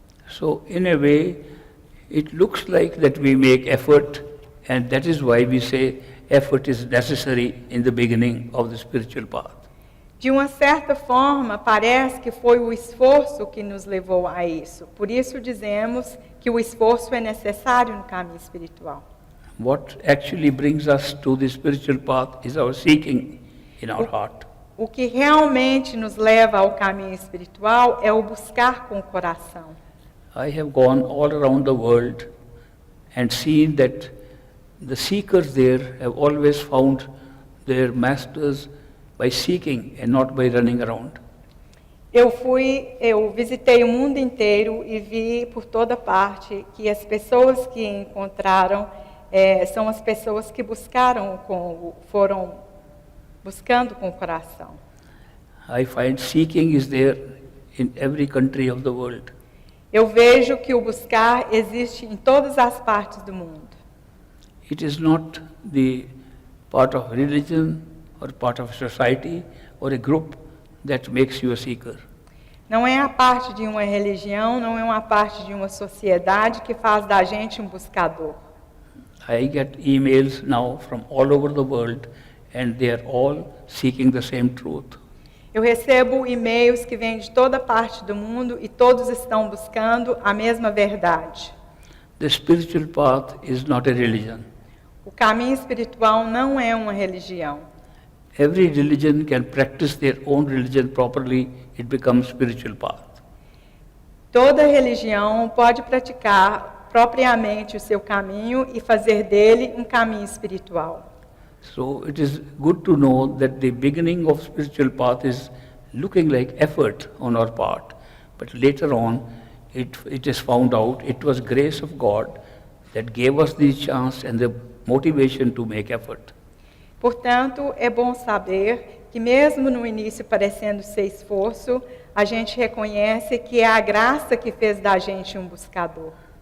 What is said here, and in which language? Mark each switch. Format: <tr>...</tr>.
<en>So in a way, it looks like that we make effort, and that is why we say effort is necessary in the beginning of the spiritual path.</en> <pt>De uma certa forma, parece que foi o esforço que nos levou a isso. Por isso dizemos que o esforço é necessário no caminho espiritual.</pt> <en>What actually brings us to the spiritual path is our seeking in our heart.</en> <pt>O que realmente nos leva ao caminho espiritual é o buscar com o coração.</pt> <en>I have gone all around the world and seen that the seekers there have always found their masters by seeking and not by running around.</en> <pt>Eu visitei o mundo inteiro e vi por toda parte que as pessoas que encontraram são as pessoas que foram buscando com o coração.</pt> <en>I find seeking is there in every country of the world.</en> <pt>Eu vejo que o buscar existe em todas as partes do mundo.</pt> <en>It is not the part of religion or part of society or a group that makes you a seeker.</en> <pt>Não é a parte de uma religião, não é uma parte de uma sociedade que faz da gente um buscador.</pt> <en>I get emails now from all over the world and they are all seeking the same truth.</en> <pt>Eu recebo e-mails que vêm de toda parte do mundo e todos estão buscando a mesma verdade.</pt> <en>The spiritual path is not a religion.</en> <pt>O caminho espiritual não é uma religião.</pt> <en>Every religion can practice their own religion properly, it becomes spiritual path.</en> <pt>Toda religião pode praticar propriamente o seu caminho e fazer dele um caminho espiritual.</pt> <en>So it is good to know that the beginning of spiritual path is looking like effort on our part, but later on it is found out it was grace of God that gave us the chance and the motivation to make effort.</en> <pt>Portanto, é bom saber que mesmo no início parecendo ser esforço, a gente reconhece que é a graça que fez da gente um buscador.</pt>